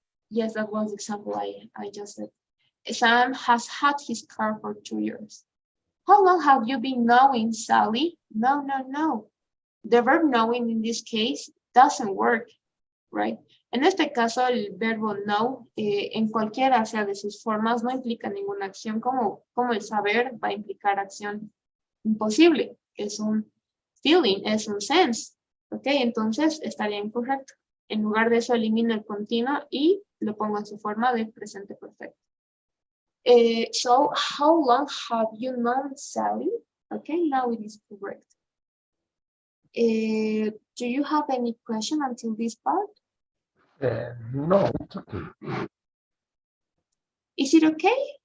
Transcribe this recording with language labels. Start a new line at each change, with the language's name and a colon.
English: Yes, that was the example I just said. Sam has had his car for 2 years. How long have you been knowing Sally? No. The verb knowing in this case doesn't work, right?
Spanish: En este caso, el verbo know, en cualquiera sea de sus formas, no implica ninguna acción, como el saber va a implicar acción imposible. Es un feeling, es un sense, ¿ok? Entonces, estaría incorrecto. En lugar de eso, elimino el continuo y lo pongo en su forma de presente perfecto.
English: So, how long have you known Sally? Okay, now it is correct. Do you have any question until this part? No, it's okay. Is it okay?